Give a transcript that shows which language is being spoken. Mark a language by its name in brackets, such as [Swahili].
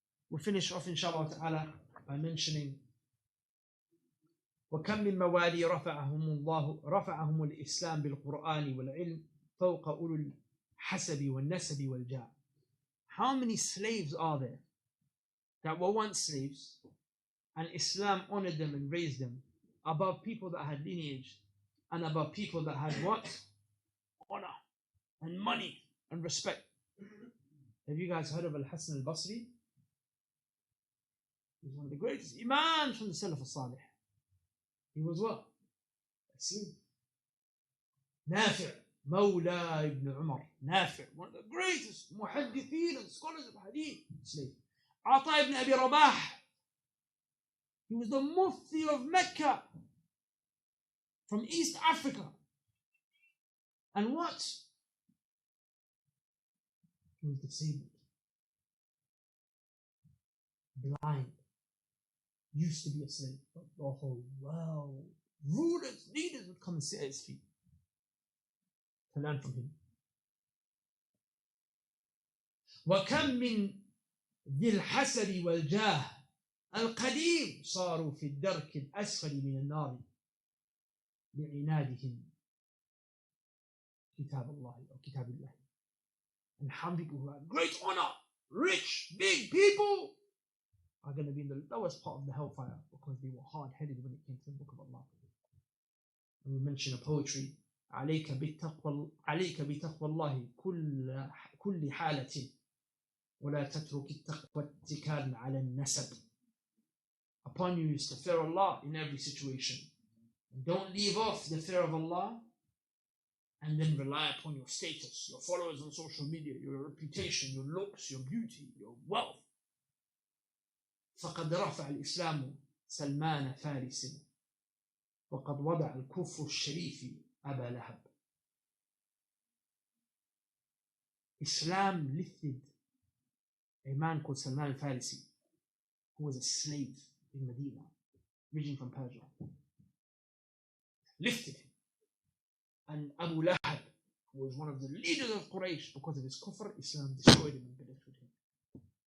[English] We'll finish off inshallah ta'ala by mentioning [Arabic] وكم من موالي رفعهم الإسلام بالقرآن والعلم فوق أولو الحسب والنسب والجاه. [English] How many slaves are there that were once slaves and Islam honored them and raised them above people that had lineage and above people that had what? Honor and money and respect. Have you guys heard of Al-Hasan al-Basri? He's one of the greatest imams from the Salaf al-Salih. He was what? A slave. Nafi' Mawla ibn Umar. Nafi', one of the greatest muhaddithin and scholars of hadith. Slave. Ata ibn Abi Rabah. He was the mufti of Mecca from East Africa. And what? He was disabled, blind, used to be a slave, but the whole world, rulers, leaders would come and sit at his feet to learn from him. [Arabic] وَكَمْ مِنْ ذِي الْحَسَبِ وَالْجَاهِ الْقَدِيمِ صاروا في الدرك الأسفل من النار لعنادهم كتاب الله أو كتاب الله. [English] And how many people who have great honor, rich, big people, are going to be in the lowest part of the hellfire because they were hard-headed when it came to the book of Allah. And we mention a poetry, [Arabic] عليك بتقوى الله كل حالة ولا تترك التقوى اتكالا على النسب. [English] Upon you is to fear Allah in every situation. And don't leave off the fear of Allah and then rely upon your status, your followers on social media, your reputation, your looks, your beauty, your wealth. [Arabic] فقد رفع الإسلام سلمان فارس وقد وضع الكفر الشريف أبا لهب. [English] Islam lifted a man called Salman al-Farisi, who was a slave in Medina, originating from Persia. Lifted him. And Abu Lahab, who was one of the leaders of Quraysh, because of his kufr, Islam destroyed him and belittled him.